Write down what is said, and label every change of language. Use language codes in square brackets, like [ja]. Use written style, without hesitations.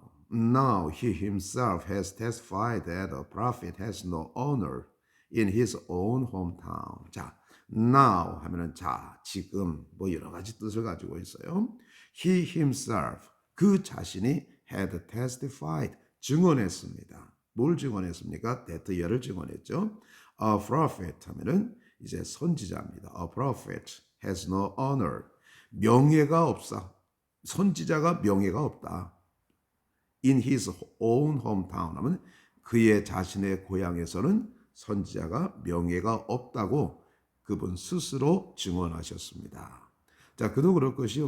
[en] Now he himself has testified that a prophet has no honor in his own hometown. [ko] 자, now 하면은 지금 뭐 여러 가지 뜻을 가지고 있어요. [en] He himself [ko] 그 자신이 [en] had testified [ko] 증언했습니다. 뭘 증언했습니까? that,를 증언했죠. [en] A prophet [ko] 하면은 이제 선지자입니다. [en] A prophet has no honor. [ko] 명예가 없어. 선지자가 명예가 없다. [en] In his own hometown [ko] 하면 그의 자신의 고향에서는 선지자가 명예가 없다고 그분 스스로 증언하셨습니다. 자, 그도 그럴 것이요.